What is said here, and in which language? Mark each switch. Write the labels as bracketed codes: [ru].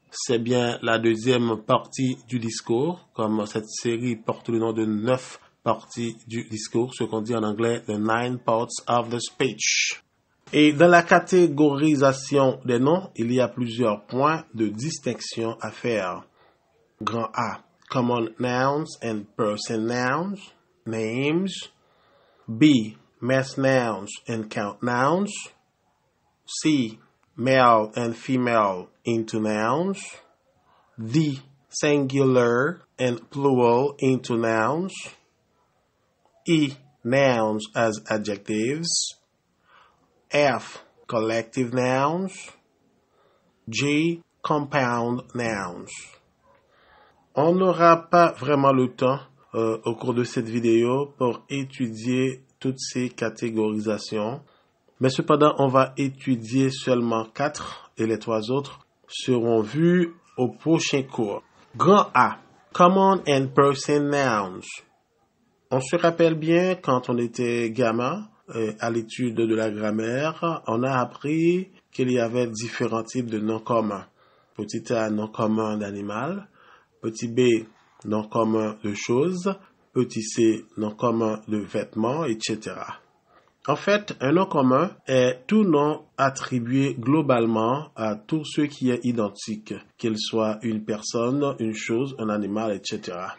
[fr] C'est bien la deuxième partie du discours, comme cette série porte le nom de 9 parties du discours, ce qu'on dit en anglais the 9 parts of the speech. Et dans la catégorisation des noms, il y a plusieurs points de distinction à faire. [en] Grand A, common nouns and person nouns, names. B, mass nouns and count nouns. C, male and female into nouns. D, singular and plural into nouns. E, nouns as adjectives. F, collective nouns. G, compound nouns. [fr] On n'aura pas vraiment le temps au cours de cette vidéo pour étudier toutes ces catégorisations, mais cependant on va étudier seulement 4 et les 3 autres seront vus au prochain cours. [en] Grand A, common and person nouns. [fr] On se rappelle bien quand on était gamin, à l'étude de la grammaire, on a appris qu'il y avait différents types de noms communs. Petit A, nom commun d'animal. Petit B, nom commun de choses. Petit C, nom commun de vêtements, etc. En fait, un nom commun est tout nom attribué globalement à tout ce qui est identique, qu'il soit une personne, une chose, un animal, etc.